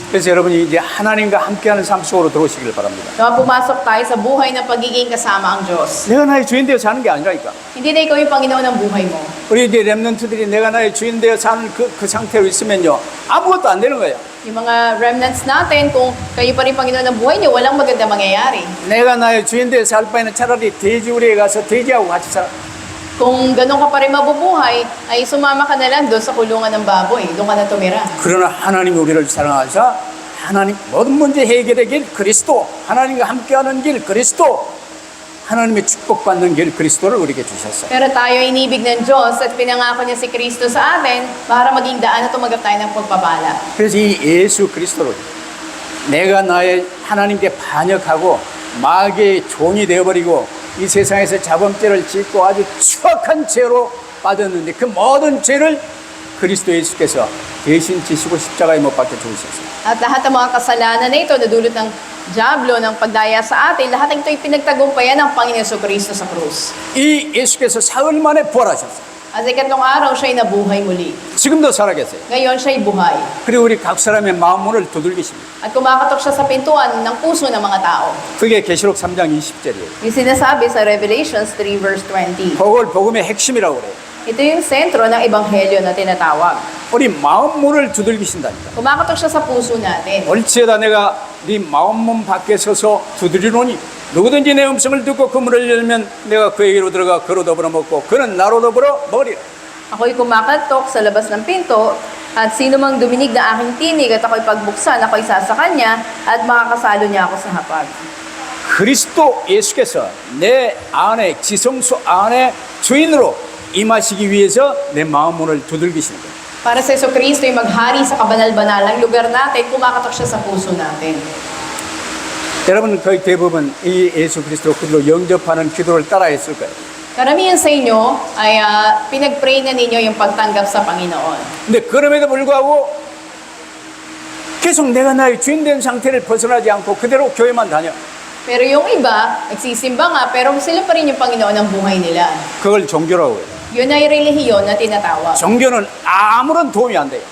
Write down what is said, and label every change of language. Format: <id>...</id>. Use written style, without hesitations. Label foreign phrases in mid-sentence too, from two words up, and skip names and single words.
<ko>그래서 여러분이 이제 하나님과 함께하는 삶 속으로 들어오시길 바랍니다.</ko> <tl>Kaya pumasok tayo sa buhay ng pagiging kasama ang Diyos.</tl> <ko>내가 나의 주인 되어 사는 게 아니라니까.</ko> <tl>Hindi na ikaw yung Panginoon ng buhay mo.</tl> <ko>우리 이제 렘넌트들이 내가 나의 주인 되어 사는 그 상태로 있으면요 아무것도 안 되는 거예요.</ko> <tl>Yung mga remnants natin, kung kayo pa rin Panginoon ng buhay niyo, walang maganda mangyayari.</tl> <ko>내가 나의 주인 되어 살 바에는 차라리 돼지우리에 가서 돼지하고 같이 살아.</ko> <tl>Kung ganun ka pa rin mabubuhay, ay sumama ka na lang doon sa kulungan ng baboy. Doon ka na tumira.</tl> <ko>그러나 하나님이 우리를 사랑하사 하나님 모든 문제 해결의 길 그리스도, 하나님과 함께하는 길 그리스도, 하나님의 축복받는 길 그리스도를 우리에게 주셨어요.</ko> <tl>Pero tayo ay inibig ng Diyos at pinangako niya si Kristo sa atin para maging daan na tumagat tayo ng pagpapala.</tl> <ko>그래서 이 예수 그리스도를 내가 나의 하나님께 반역하고 마귀의 종이 되어버리고 이 세상에서 자범죄를 짓고 아주 추악한 죄로 빠졌는데 그 모든 죄를 그리스도 예수께서 대신 지시고 십자가에 못 박혀 죽으셨어요.</ko> <tl>At lahat ng mga kasalanan na ito na dulot ng Diablo, ng pagdaya sa atin, lahat ng ito ay pinagtagumpayan ng Panginoon Kristo sa krus.</tl> <ko>이 예수께서 사흘 만에 부활하셨어요.</ko> <tl>At sa ikatlong araw, siya'y nabuhay muli.</tl> <ko>지금도 살아계세요.</ko> <tl>Ngayon, siya'y buhay.</tl> <ko>그리고 우리 각 사람의 마음 문을 두들기십니다.</ko> <tl>At kumakatok siya sa pintuan ng puso ng mga tao.</tl> <ko>그게 계시록 3장 20절이에요.</ko> <tl>Yung sinasabi sa Revelations 3 verse 20.</tl> <ko>그걸 복음의 핵심이라고 그래요.</ko> <tl>Ito yung sentro ng ebanghelyo na tinatawag.</tl> <ko>우리 마음 문을 두들기신다니까.</ko> <tl>Kumakatok siya sa puso natin.</tl> <ko>옳지에다 내가 네 마음 문 밖에 서서 두드리노니 누구든지 내 음성을 듣고 그 문을 열면 내가 그에게로 들어가 그로 더불어 먹고 그는 나로 더불어 먹으리라.</ko> <tl>Ako'y kumakatok sa labas ng pinto, at sino mang duminig na aking tinig at ako'y pagbuksan, ako'y sasa kanya, at makakasalo niya ako sa hapag.</tl> <ko>그리스도 예수께서 내 안에 지성소 안에 주인으로 임하시기 위해서 내 마음 문을 두들기시는 거예요.</ko> <tl>Para sa Jesucristo ay maghari sa kabanal-banalang lugar natin, kumakatok siya sa puso natin.</tl> <ko>여러분 거의 대부분 이 예수 그리스도 그들로 영접하는 기도를 따라했을 거예요.</ko> <tl>Karamihan sa inyo ay pinag-pray na ninyo yung pagtanggap sa Panginoon.</tl> <ko>근데 그럼에도 불구하고 계속 내가 나의 주인 된 상태를 벗어나지 않고 그대로 교회만 다녀.</ko> <tl>Pero yung iba, nagsisimba nga, pero sila pa rin yung Panginoon ng buhay nila.</tl> <ko>그걸 종교라고 해요.</ko> <tl>Yun ay relihiyon na tinatawag.</tl> <ko>종교는 아무런 도움이 안 돼요.</ko>